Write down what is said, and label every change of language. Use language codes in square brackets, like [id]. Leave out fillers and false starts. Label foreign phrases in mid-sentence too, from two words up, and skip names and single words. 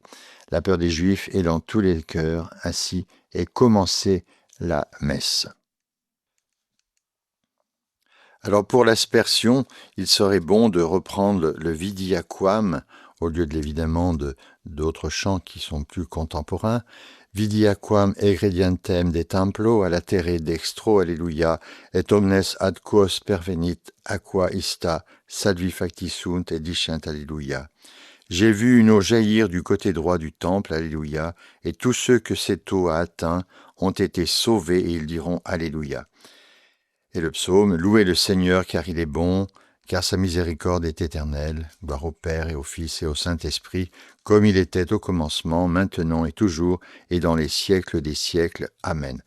[fr] La peur des Juifs est dans tous les cœurs, ainsi est commencée la messe. Alors pour l'aspersion, il serait bon de reprendre le Vidia Quam, au lieu évidemment d'autres chants qui sont plus contemporains. [la] Vidia quam egredientem de templo a latere dextro, alléluia, et omnes ad quos pervenit aqua ista, salvifacti sunt et discent, alléluia. [fr] J'ai vu une eau jaillir du côté droit du temple, alléluia, et tous ceux que cette eau a atteint ont été sauvés et ils diront alléluia. Et le psaume, louez le Seigneur car il est bon, car sa miséricorde est éternelle, gloire au Père et au Fils et au Saint-Esprit, comme il était au commencement, maintenant et toujours, et dans les siècles des siècles.